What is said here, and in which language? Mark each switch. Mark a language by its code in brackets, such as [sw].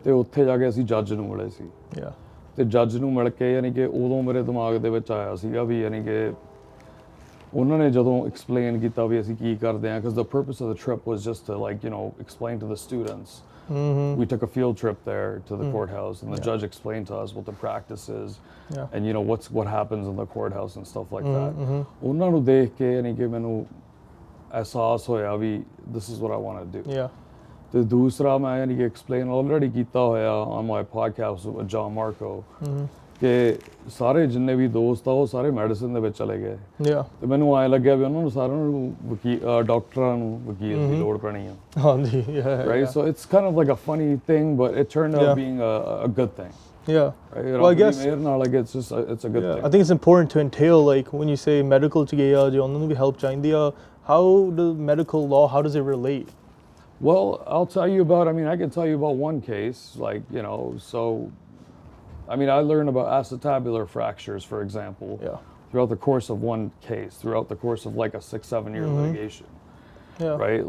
[pa] ਤੇ ਉੱਥੇ ਜਾ ਕੇ ਅਸੀਂ ਜੱਜ ਨੂੰ ਮਿਲੇ ਸੀ ਤੇ ਜੱਜ ਨੂੰ ਮਿਲ ਕੇ ਯਾਨੀ ਕਿ ਉਦੋਂ ਮੇਰੇ ਦਿਮਾਗ ਦੇ ਵਿੱਚ ਆਇਆ ਸੀਗਾ ਵੀ ਯਾਨੀ ਕਿ ਉਹਨਾਂ ਨੇ ਜਦੋਂ ਐਕਸਪਲੇਨ ਕੀਤਾ ਵੀ ਅਸੀਂ ਕੀ ਕਰਦੇ ਹਾਂ [en] because the purpose of the trip was just to explain to the students. We took a field trip there to the courthouse and the judge explained to us what the practice is and what happens in the courthouse and stuff like that. [pa] ਉਹਨਾਂ ਨੂੰ ਦੇਖ ਕੇ ਯਾਨੀ ਕਿ ਮੈਨੂੰ ਅਹਿਸਾਸ ਹੋਇਆ ਵੀ [en] this is what I want to do. [pa] ਤੇ ਦੂਸਰਾ ਮੈਂ ਯਾਨੀ ਕਿ ਐਕਸਪਲੇਨ ਆਲਰੇਡੀ ਕੀਤਾ ਹੋਇਆ [en] on my podcast with John Marco [pa] ਕਿ ਸਾਰੇ ਜਿੰਨੇ ਵੀ ਦੋਸਤ ਆ ਉਹ ਸਾਰੇ ਮੈਡੀਸਿਨ ਦੇ ਵਿੱਚ ਚਲੇ ਗਏ ਤੇ ਮੈਨੂੰ ਐਂ ਲੱਗਿਆ ਵੀ ਉਹਨਾਂ ਨੂੰ ਸਾਰਿਆਂ ਨੂੰ ਡਾਕਟਰਾਂ ਨੂੰ ਵਕੀਲ ਦੀ ਲੋੜ ਪੈਣੀ ਆ ਹਾਂਜੀ [en] right so it's kind of like a funny thing but it turned out being a good thing right? Well, I guess it's a good thing. I think it's important to entail like when you say medical [pa] ਚ ਗਏ ਆ ਜੇ ਉਹਨਾਂ ਨੂੰ ਵੀ help ਚਾਹੀਦੀ ਆ [en] how the medical law how does it relate? Well, I can tell you about one case so I learned about acetabular fractures, for example, throughout the course of one case, throughout the course of like a 6-7 year litigation, right?